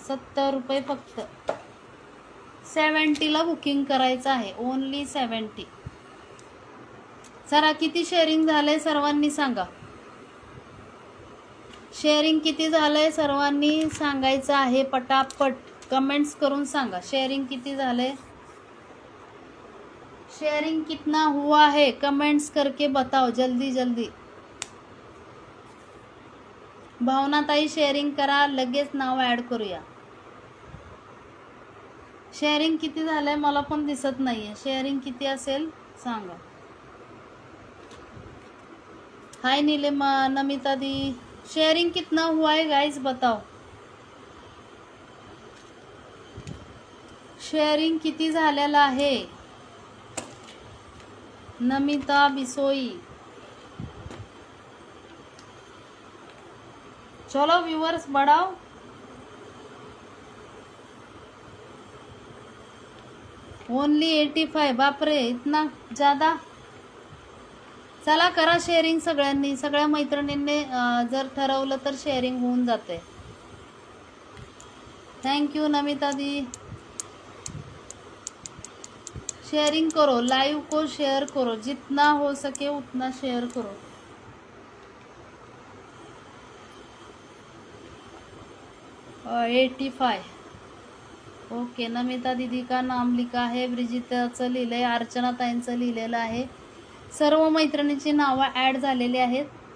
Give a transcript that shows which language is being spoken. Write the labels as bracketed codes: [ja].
[mr] 70 रुपये फक्त. 70ला बुकिंग करायचं आहे. ओनली 70. जरा किती शेअरिंग झालंय सर्वांनी सांगा. शेअरिंग किती झालंय सर्वांनी सांगायचं आहे. पटापट कमेंट्स करून सांगा. शेअरिंग किती झालंय. [hi] शेयरिंग कितना हुआ है कमेंट्स करके बताओ जल्दी. [mr] भावनाताई शेअरिंग करा. लगेच नाव ऍड करूया. शेअरिंग किती झालंय मला पण दिसत नाहीये. शेअरिंग किती असेल सांगा. हाय नीलिमा, नमिता दी. [hi] शेयरिंग कितना हुआ है गाइस बताओ. [mr] शेअरिंग किती झालेला आहे. नमिता बिसोई. [hi] चलो व्यूअर्स बढ़ाओ. ओनली 85. बापरे, इतना ज्यादा. [mr] चला करा शेअरिंग सगळ्यांनी. सगळ्या मैत्रिणींनी जर ठरवलं तर शेअरिंग होऊन जाते. थँक्यू नमिता दी. [hi] शेयरिंग करो. लाइव को शेयर करो. जितना हो सके उतना शेयर करो. और 85. ओके. नमिता दीदी का नाम लिखा है. [mr] ब्रिजिताचं लिहिलंय. अर्चना ताईंचं लिहिलेलं आहे. सर्व मैत्रिणींची नावं ॲड झालेली आहेत.